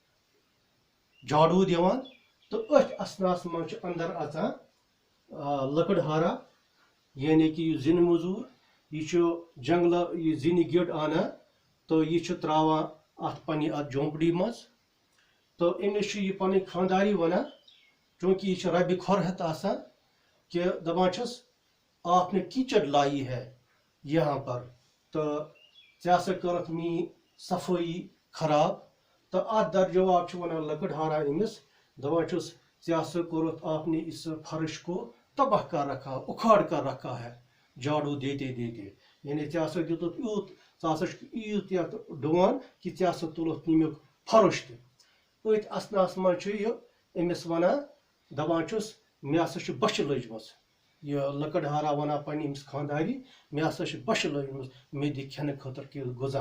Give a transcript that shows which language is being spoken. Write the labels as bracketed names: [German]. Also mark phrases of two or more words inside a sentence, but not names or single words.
[Kashmiri] جھاڑو دِوان تہٕ أتھۍ اسناہس منٛز چھُ اندر اژان لکڑہارا، یعنی کہ یہ زِنہِ موٚزوٗر، یہ چھُ جنگلہٕ یہ زِنہِ گِڈ انان تہٕ یہ چھُ تراوان اتھ پننہِ اتھ جھونپڑی منٛز۔ تو أمِس چھُ یہ پنٕنۍ خانداری ونان، چونکہ یہ چھُ ربہِ کھۄر ہٮ۪تھ آسان کہ دپان چھس [Urdu] آپ نے کیچڑ لائی ہے یہاں پر، [Kashmiri] تو ژےٚ ہسا کٔرٕتھ میٛٲنۍ صفٲیی خراب۔ تو اتھ در جواب چھُ ونان لکڑہارا أمِس، دپان چھُس ژےٚ ہسا کوٚرُتھ [Urdu] آپ نے اس فرش کو تباہ کر رکھا، اکھاڑ کر رکھا ہے جھاڑو دیتے دیتے، [Kashmiri] یعنی ژےٚ ہسا دیُتُتھ یوٗت، ژٕ ہسا چھُکھ ییٖژ یتھ ڈُوان کہ ژےٚ ہسا تُلُتھ ییٚمیُک فرش تہِ۔ أتھۍ اسناہس منٛز چھُ یہِ أمِس ونان، دپان چھُس مےٚ ہسا چھِ بۄچھِ لٔجمٕژ، یہ لکڑہارا ونان پننہِ أمِس خانداری، مےٚ ہسا چھِ بۄچھِ لٔجمٕژ، مےٚ دِ کھٮ۪نہٕ خٲطرٕ کینٛہہ غذا۔